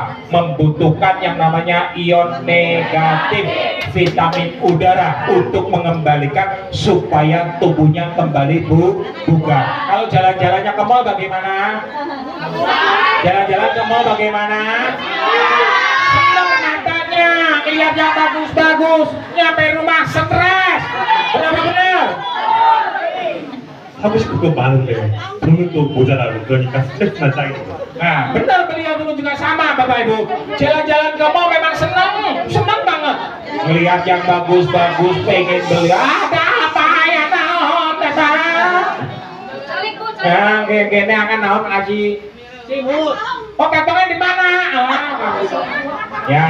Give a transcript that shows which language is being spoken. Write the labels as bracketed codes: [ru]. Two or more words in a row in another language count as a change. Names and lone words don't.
[id] Membutuhkan yang namanya ion negatif, vitamin udara untuk mengembalikan supaya tubuhnya kembali bugar. Kalau jalan-jalannya ke mall bagaimana? Jalan-jalan ke mall bagaimana? Senang matanya, lihat yang bagus-bagus, nyampe rumah stres. Benar-benar. [ko] 하고 싶은 건 많은데 돈은 또 모자라고 그러니까 스트레스만 쌓이는 거예요. [id] Nah, benar, beliau dulu juga sama Bapak Ibu. Jalan-jalan ke mall memang senang banget. Melihat yang bagus-bagus, pengen beli. Ada apa ya naon dasar? Yang gini akan naon aji. Oh, katanya di mana? Ya.